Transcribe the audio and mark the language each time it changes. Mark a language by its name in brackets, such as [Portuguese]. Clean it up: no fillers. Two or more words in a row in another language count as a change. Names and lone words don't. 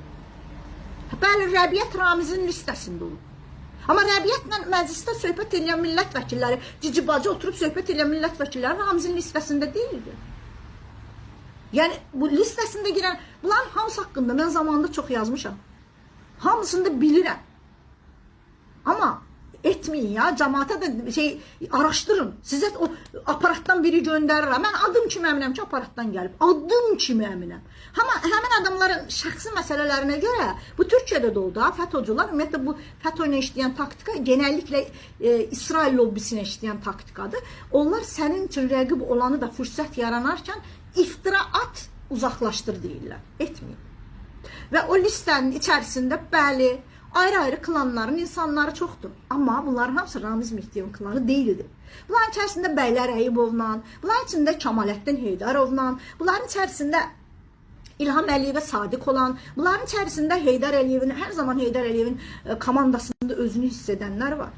[Azerbaijani] Bəli, Rəbiyyət Ramizin listəsində olub. Amma Rəbiyyətlə məclisdə söhbət edən millət vəkilləri, Cici bacı oturub söhbət edən millət vəkilləri Ramizin listəsində deyildi. Yəni bu listəsində girən, bunların hamısı haqqında mən zamanında çox yazmışam. Hamısını da bilirəm. [Turkish] Amma etmeyin ya, cemaate de araştırın. Size o aparattan biri gönderirler. Ben [Azerbaijani] adım kimi əminəm ki, [Turkish] aparattan gelip. [Azerbaijani] Adım kimi əminəm. Ama hemen adamların şəxsi məsələlərine göre bu Türkiye'de de oldu. FETÖ'cüler, ümumiyyətlə bu FETÖ'yle işleyen taktika genellikle İsrail lobbisine işleyen taktikadır. Onlar senin için rəqib olanı da fürsət yaranarken iftira at, uzaklaştır deyirlər. Etmeyin. Ve o listenin içerisinde bəli, ayrı-ayrı klanların insanları çoxdur. Amma bunların hamısı Ramiz Mehdiyevin klanı deyildi. Bunların içərisində Bəylər Əyibovla, bunların içində Kemalettin Heydarovla, bunların içərisində İlham Əliyevə sadiq olan, bunların içərisində Heydər Əliyevin, hər zaman Heydər Əliyevin komandasında özünü hiss edənlər var.